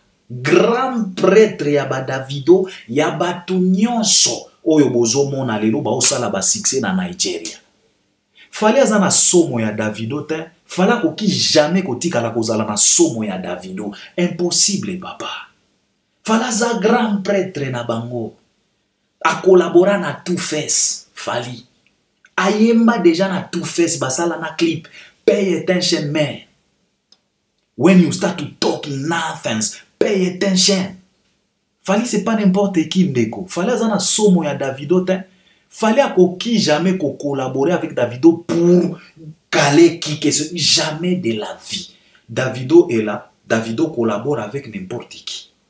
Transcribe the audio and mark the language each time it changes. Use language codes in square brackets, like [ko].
[ln] Grand prêtre ya ba Davido ya ba tout nyonso. Oyo bozo mona lelo ba osala ba succès na Nigeria. [fr] Fallait [ln] azana somo ya Davido te, fallait ko ki jamais kotika la kozala na somo ya Davido. [fr] Impossible papa. [ln] Falaza grand prêtre na bango. A collaborer na Two Face, Fally. Ayemba déjà na Two Face, basala na clip. [en] Pay attention, man. When you start to talk nonsense, pay attention. [ln] Fally [fr] c'est pas n'importe qui [ln] ndeko. Fally azana somo ya Davido te. [fr] Fally akoki jamais ko collaborer avec Davido pour caler qui que ce jamais de la vie. Davido est là, Davido collabore avec n'importe qui.